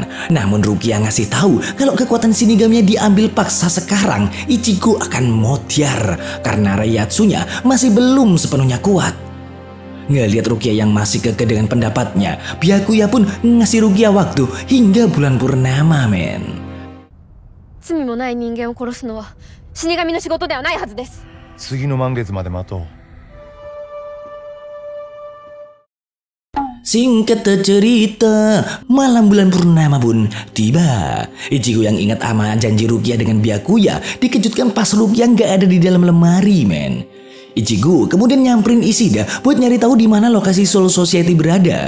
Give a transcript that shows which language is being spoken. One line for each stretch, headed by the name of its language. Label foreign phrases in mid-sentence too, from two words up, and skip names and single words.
Indonesian: Namun Rukia ngasih tahu kalau kekuatan Shinigaminya diambil paksa sekarang, Ichigo akan motiar karena Reiatsunya masih belum sepenuhnya kuat. Ngelihat Rukia yang masih kekeh dengan pendapatnya, Byakuya pun ngasih Rukia waktu hingga bulan purnama, men.
Japanese: 罪もない人間を殺すのは死神の仕事ではないはずです。次の満月まで待とう。
Indonesian: Singkat cerita, malam bulan purnama pun tiba. Ichigo yang ingat sama janji Rukia dengan Byakuya dikejutkan pas Rukia nggak ada di dalam lemari, men. Ichigo kemudian nyamperin Ishida buat nyari tahu di mana lokasi Soul Society berada.